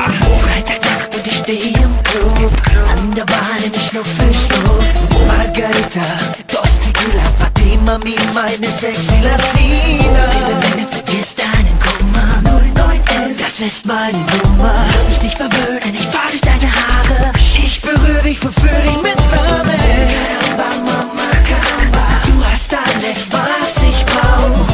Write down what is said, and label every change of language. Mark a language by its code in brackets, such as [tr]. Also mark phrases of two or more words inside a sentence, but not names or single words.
[de] Freitagnacht und ich stehe im Club. An der Bar nehm ich nur Fischstuhl. [es] Margarita, dos Tequila, [de] Party, Mami, meine sexy Latina. Baby, vergiss deinen Kummer. 0911, das ist meine Nummer. Lass mich nicht verwöhnen, ich fahr durch deine Haare. Ich berühre dich, verführe dich mit Sahne. Caramba, Mama Caramba, du hast alles, was ich brauch.